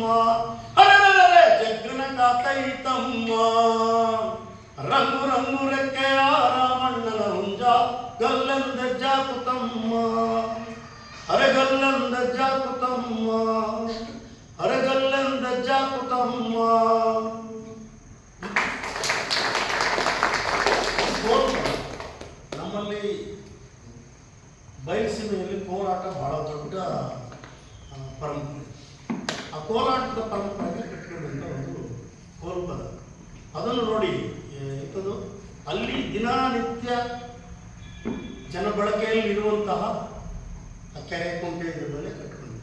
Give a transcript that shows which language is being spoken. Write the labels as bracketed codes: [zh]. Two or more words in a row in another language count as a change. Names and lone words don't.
[kn] ಅರೆ ಜಗ್ಗನಕ ಚೈತಮ್ಮ. ರಂಗು ರಂಗು ರೆಕ್ಕೆಯ ರಾಮಣ್ಣನ ಹುಂಜ ಗಲ್ಲೆಂದ ಜಾಕುತಮ್ಮ. ಅರೆಗಲ್ಲಂದ ಜಾಕುತಮ್ಮ. ಅರೆಗಲ್ಲಂದ ಜಾಕುತಮ್ಮ. ನಮ್ಮಲ್ಲಿ ಬಯಲುಸೀಮೆಯಲ್ಲಿ ಕೋಲಾಟ ಬಹಳ ದೊಡ್ಡ ಪರಂಪರೆ. ಆ ಕೋಲಾಟದ ಪರಂಪರೆಗೆ ಕಟ್ಟಿಕೊಂಡಂಥ ಒಂದು ಕೋಲ್ಪದ, ಅದನ್ನು ನೋಡಿ ಇಂಥದ್ದು ಅಲ್ಲಿ ದಿನನಿತ್ಯ ಜನ ಬಳಕೆಯಲ್ಲಿ ಇರುವಂತಹ ಕೆರೆ ಕೊಂಟೆ ಇದ್ರ ಮೇಲೆ ಕಟ್ಟಿಕೊಂಡಿದೆ.